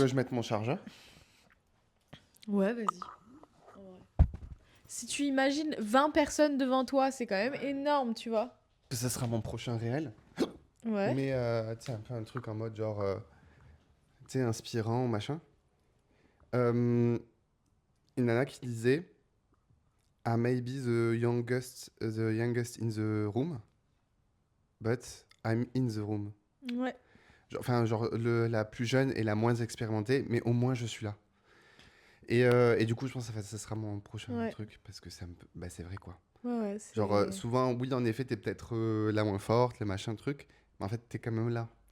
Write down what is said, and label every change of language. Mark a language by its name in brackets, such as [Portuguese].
[French] que je mette mon chargeur. Ouais, vas-y. En vrai. Si tu imagines 20 personnes devant toi, c'est quand même énorme, tu vois. Ça sera mon prochain réel. Ouais. Mais tu sais, un peu un truc en mode genre, tu sais, inspirant, machin. Une nana qui disait, [English] I may be the youngest in the room, but I'm in the room. Ouais. [French] Enfin, genre la plus jeune et la moins expérimentée, mais au moins je suis là. Et du coup, je pense que ça sera mon prochain Ouais, truc parce que bah, c'est vrai quoi. ouais, ouais, Genre, c'est. souvent, oui, en effet, t'es peut-être la moins forte, les machins, trucs, mais en fait, t'es quand même là.